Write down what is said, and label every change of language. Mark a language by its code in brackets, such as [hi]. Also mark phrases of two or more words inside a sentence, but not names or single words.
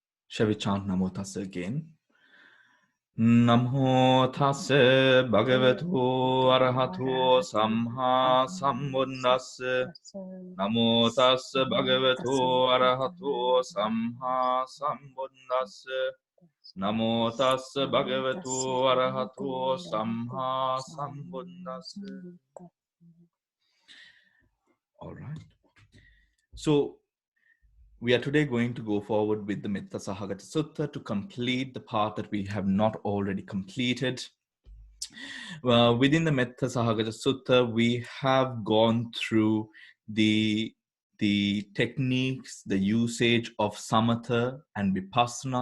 [en] Shall we chant [pi] Namo Tassa [en] again? [pi] Namo Tassa Bhagavato Arahato Samha Sambuddhassa. Namo Tassa Bhagavato Arahato Samha Sambuddhassa. Namo Tassa Bhagavato Arahato Samha Sambuddhassa. [en] All right. So we are today going to go forward with the Metta Sahagata Sutta to complete the part that we have not already completed. Within the Metta Sahagata Sutta, we have gone through the techniques, the usage of samatha and vipassana.